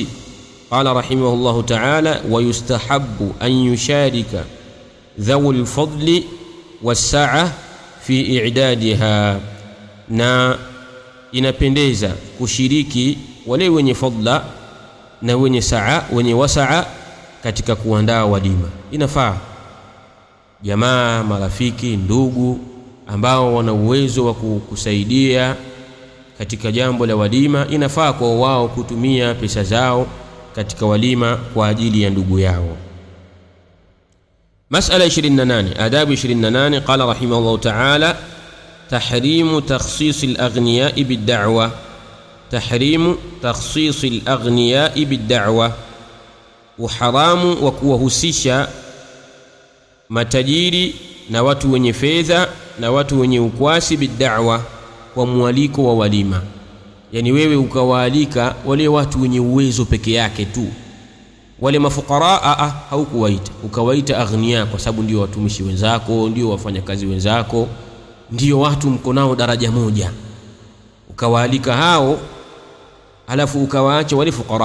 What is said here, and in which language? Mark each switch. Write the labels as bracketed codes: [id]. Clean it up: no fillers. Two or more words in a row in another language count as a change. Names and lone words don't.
[ar] قال رحمه الله تعالى ويستحب أن يشارك ذوو الفضل والسعة في إعدادها, [sw] na inapendeza kushiriki wale wenye fadla na wenye saa, wenye wasaa katika kuandaa walima. Inafaa jamaa, marafiki, ndugu ambao wana uwezo wa kusaidia katika jambo la walima, inafaa kwa wao kutumia pesa zao katika walima kwa ajili ya ndugu yao. [ar] مسألة 28 آداب 28. قال رحمه الله تعالى تحريم تخصيص الأغنياء بالدعوة. تحريم تخصيص الأغنياء بالدعوة، وحرام [sw] وكوهسيشا matajiri na watu wenye fedha na watu wenye ukwasi bid'awa, kwa mwaliko wa walima. Yani wewe ukawaalika wale watu wenye uwezo peke yake tu, wale mafukara haukuwaita, ukawaita aghnia kwa sababu ndio watumishi wenzako, ndio wafanyakazi wenzako, ndio watu mko nao daraja moja, ukawaalika hao alafu ukawaacha wale fukara.